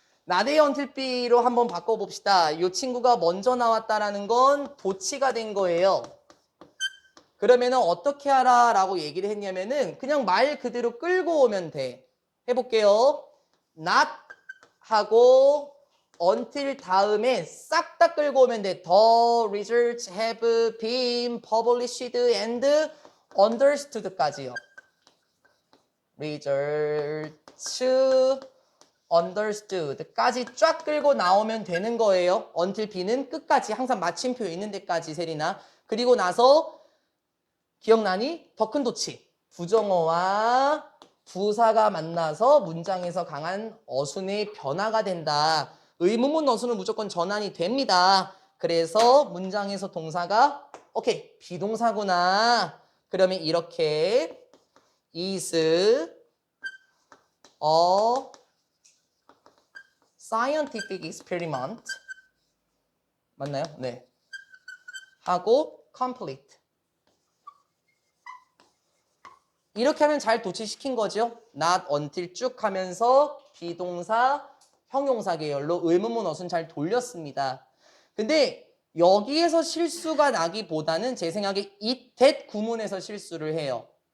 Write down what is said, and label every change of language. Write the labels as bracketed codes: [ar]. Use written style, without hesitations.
[ko] Not until B로 한번 바꿔봅시다. 이 친구가 먼저 나왔다라는 건 도치가 된 거예요. 그러면은 어떻게 하라 라고 얘기를 했냐면은 그냥 말 그대로 끌고 오면 돼. 해볼게요. not 하고 until 다음에 싹 다 끌고 오면 돼. [en] The results have been published and understood [ko] 까지요. results understood까지 쫙 끌고 나오면 되는 거예요. until B는 끝까지 항상 마침표 있는 데까지 세리나. 그리고 나서 기억나니? 더 큰 도치. 부정어와 부사가 만나서 문장에서 강한 어순의 변화가 된다. 의문문 어순은 무조건 전환이 됩니다. 그래서 문장에서 동사가 오케이 비동사구나. 그러면 이렇게 [en] is a scientific experiment [ko] 맞나요? 네. 하고 complete. 이렇게 하면 잘 도치시킨 거죠. Not until 쭉 하면서 비동사 형용사 계열로 의문문 어순 잘 돌렸습니다. 근데 여기에서 실수가 나기보다는 제 생각에 it, that 구문에서 실수를 해요.